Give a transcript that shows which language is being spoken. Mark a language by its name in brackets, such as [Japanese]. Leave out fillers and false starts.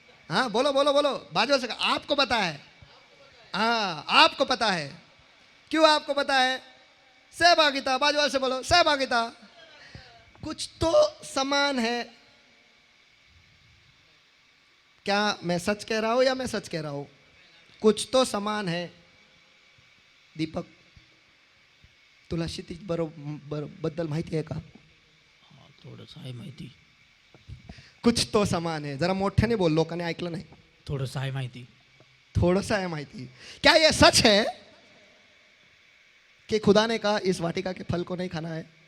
[Hindi] हाँ, बोलो बोलो बोलो, बाजू वाले से कहो आपको पता है। हाँ, आपको पता है। क्यों आपको पता है? सहभागिता। बाजू वाले से बोलो सहभागिता। कुछ तो समान है। क्या मैं सच कह रहा हूं या मैं सच कह रहा हूं? कुछ तो समान है। [Marathi] दीपक, तुला क्षितिज बद्दल माहिती आहे का? थोडंसं आहे माहिती. [Hindi] कुछ तो समान है। [Marathi] जरा मोठ्याने बोल, लोकांनी ऐकलं नाही. थोडंसं आहे माहिती. [Hindi] थोड़ा है माहिती. क्या यह सच है कि खुदा ने कहा इस वाटिका के फल को नहीं खाना है?